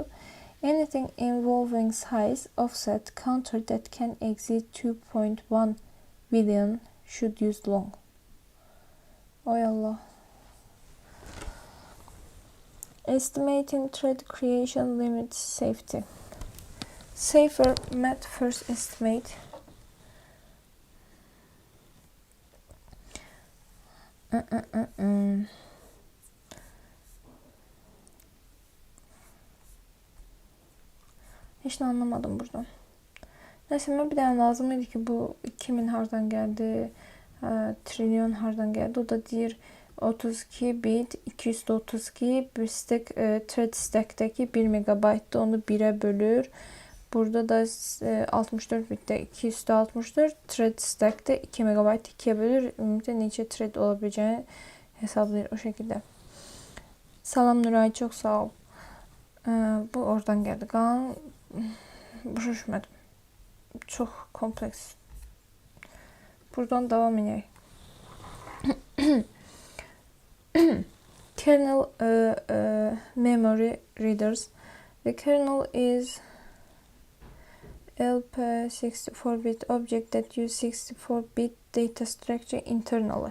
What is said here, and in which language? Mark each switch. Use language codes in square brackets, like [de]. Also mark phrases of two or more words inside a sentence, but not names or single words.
[en] Anything involving size offset counter that can exceed 2.1 billion should use long. [az] Oy Allah. [en] Estimating thread creation limit safety. Safer math first estimate. [tr] Hiç anlamadım buradan. [az] Neyse, bir dənə lazım idi ki, bu 2000 hardan gəldi, trilyon hardan gəldi. O da deyir, 32 bit 232 bir stack, thread stack'teki 1 megabayt'ta onu 1'e bölür. Burada da 64 bit'te 264, thread stack'te 2 megabayt 2'ye bölür. Ümumiyyətlə neçə thread olabileceğini hesaplayır o şekilde. [tr] Salam Nuray, çok sağ ol. Bu oradan geldi. [az] Qalan başa düşmədim. [tr] Çok kompleks. [az] Buradan devam edək. [en] Kernel memory readers. The kernel is LP64-bit object that use 64-bit data structure internally.